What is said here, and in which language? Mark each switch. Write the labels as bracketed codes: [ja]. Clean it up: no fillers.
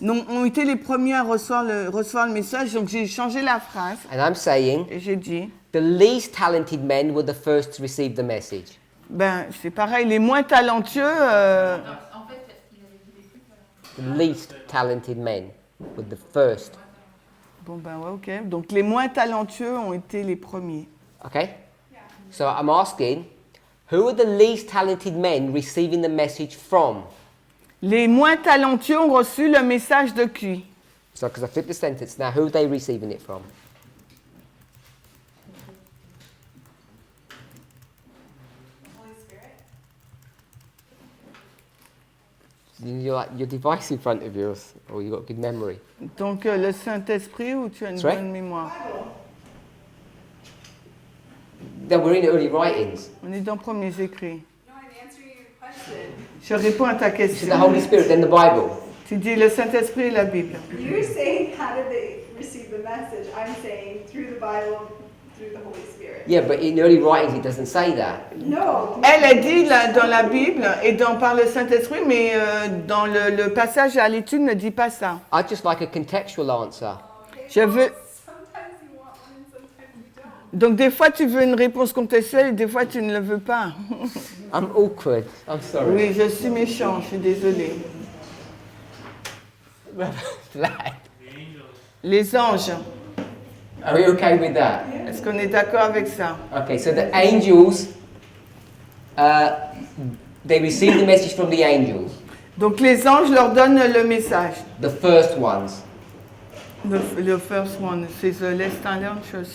[fr] ont été les premiers à recevoir le message. Donc j'ai changé la phrase [en] and I'm saying [fr] et j'ai dit, [en] the least talented men were the first to receive the message. [fr] ben c'est pareil, les moins talentueux. En fait, il avait dit les plus talentueux. [en] The least talented men were the first. [fr] Bon ben ouais, ok. Donc les moins talentueux ont été les premiers. [en] Okay? So I'm asking, who are the least talented men receiving the message from? [fr] Les moins talentueux ont reçu le message de qui? [en] So because I flipped the sentence, now who are they receiving it from? Holy Spirit. You're like your device in front of you, or you got good memory. [fr] Donc le Saint-Esprit ou tu as une [en] Sorry? [fr] bonne mémoire? [en] No, we're in early writings. [fr] On est dans premiers écrits. [en] No, I'm answering your question. [fr] Je réponds à ta [en] It's [fr] question. [en] the Holy Spirit, then the Bible. [fr] Tu dis le Saint-Esprit et la Bible. [en] You're saying how did they receive the message? I'm saying through the Bible, through the Holy Spirit. Yeah, but in early writings it doesn't say that. No. [fr] Elle a dit dans la Bible et par le Saint-Esprit, mais dans le passage à l'étude ne dit pas ça. [en] I'd just like a contextual answer. Okay, [fr] Je veux. [en] sometimes you want one and sometimes you don't. [fr] Donc des fois tu veux une réponse contextuelle et des fois tu ne le veux pas. [en] I'm awkward. I'm sorry. [fr] Oui, je suis méchant, je suis désolée. [en] Flag. The angels. [fr] Les anges, [en] Are we okay with that? [fr] est-ce qu'on est d'accord avec ça? [en] Okay, so the angels, they receive the message from the angels, [fr] Donc les anges leur donnent le message. [en] the first ones. [fr] Le [en] first one, [fr] c'est les talentueux.